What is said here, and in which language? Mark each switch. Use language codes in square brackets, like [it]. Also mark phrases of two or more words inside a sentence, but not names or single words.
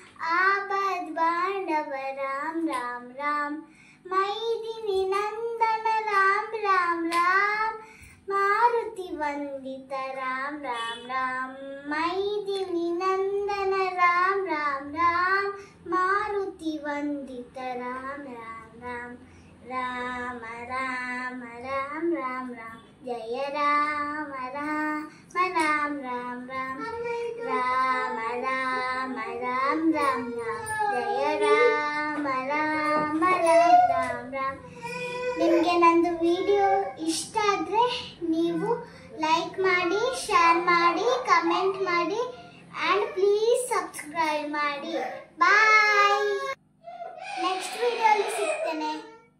[sa] आपद बांधव राम राम राम मैदिनी नंदन राम राम राम मारुति वंदित राम राम राम मैदिनी नंदन राम राम राम मारुति वंदित राम राम राम राम राम राम राम राम जय राम राम राम राम राम राम राम राम राम राम जय राम राम राम राम राम [kn] ನಿಮಗೆ ನಂದು ವಿಡಿಯೋ ಇಷ್ಟ ಆದರೆ ನೀವು ಲೈಕ್ ಮಾಡಿ, ಶೇರ್ ಮಾಡಿ, ಕಮೆಂಟ್ ಮಾಡಿ [en] and please subscribe [kn] ಮಾಡಿ. ಬಾಯ್. ನೆಕ್ಸ್ಟ್ ವಿಡಿಯೋಲಿ ಸಿಗ್ತೇನೆ.